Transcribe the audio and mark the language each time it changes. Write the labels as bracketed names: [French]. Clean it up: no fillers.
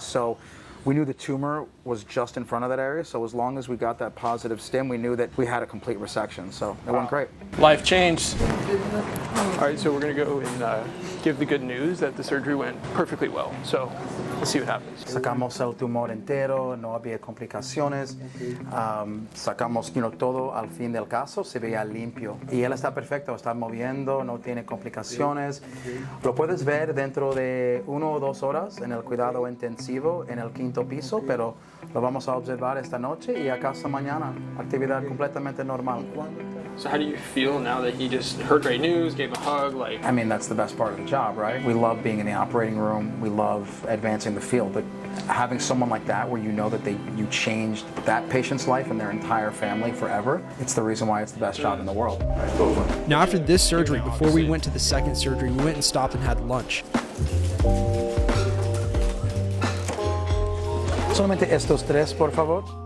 [English] So we knew the tumor was just in front of that area, so as long as we got that positive stim, we knew that we had a complete resection, so it went great. Life changed. All right, so we're gonna go and give the good news that the surgery went perfectly well. So let's see what happens. [Spanish] Sacamos el tumor entero, no había complicaciones. Sacamos todo al fin del caso, se veía limpio. Y él está perfecto, está moviendo, no tiene complicaciones. Lo puedes ver dentro de 1 o 2 horas en el cuidado intensivo en el 5º piso, pero lo vamos a observar esta noche y a casa mañana. Actividad completamente normal. [English] So how do you feel now that he just heard great news, gave a hug, like? I mean, that's the best part of the job, right? We love being in the operating room. We love advancing the field, but having someone like that where you know that you changed that patient's life and their entire family forever, it's the reason why it's the best job in the world. Now after this surgery, before we went to the second surgery, we went and stopped and had lunch. [Spanish] Solamente estos 3, por favor.